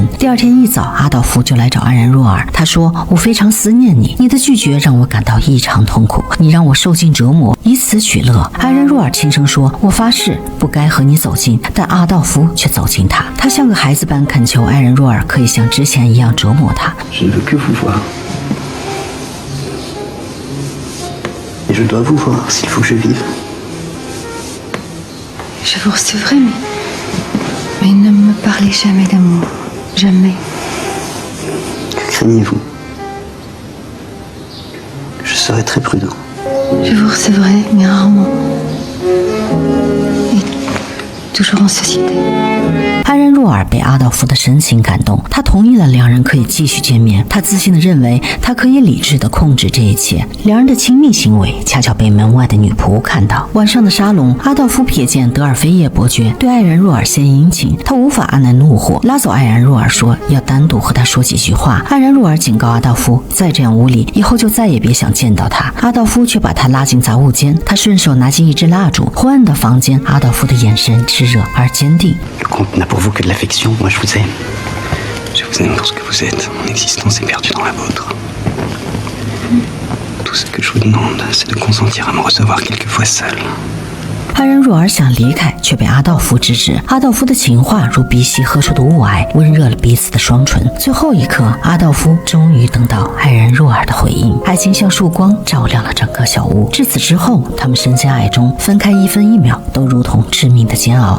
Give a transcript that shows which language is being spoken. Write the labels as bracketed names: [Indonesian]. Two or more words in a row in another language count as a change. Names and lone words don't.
[Chinese] 第二天一早，阿道夫就来找艾然若尔，他说，我非常思念你，你的拒绝让我感到异常痛苦，你让我受尽折磨，以此取乐。艾然若尔轻声说，我发誓不该和你走近，但阿道夫却走近他，他像个孩子般恳求艾然若尔可以像之前一样折磨他。 [French] Je ne veux que vous voir. Et je dois vous voir s'il faut que je vive. Je vous recevrai, mais ne me parlez jamais d'amour. Jamais. Que craignez-vous? Je serai très prudent. Je vous recevrai, mais rarement. Et toujours en société. [Chinese] 安然若尔被阿道夫的深情感动，他同意了两人可以继续见面。他自信地认为他可以理智地控制这一切。两人的亲密行为恰巧被门外的女仆看到。晚上的沙龙，阿道夫瞥见德尔菲叶伯爵对爱然若尔献殷勤，他无法按耐怒火，拉走爱然若尔说要单独和他说几句话。爱然若尔警告阿道夫，再这样无礼，以后就再也别想见到他。阿道夫却把他拉进杂物间，他顺手拿起一支蜡烛，昏暗的房间，阿道夫的眼神炽热而坚定。 [French] Le comte n'a pour vous que de l'affection, moi je vous aime. Je vous aime pour ce que vous êtes. Mon existence est perdue dans la vôtre. Tout ce que je vous demande, c'est de consentir à me recevoir quelquefois seul. [Chinese] 爱然若尔想离开，却被阿道夫制止。阿道夫的情话如鼻息喝出的雾霭，温热了彼此的双唇。最后一刻，阿道夫终于等到爱然若尔的回应。爱情像束光，照亮了整个小屋。至此之后，他们深陷爱中，分开1分1秒都如同致命的煎熬。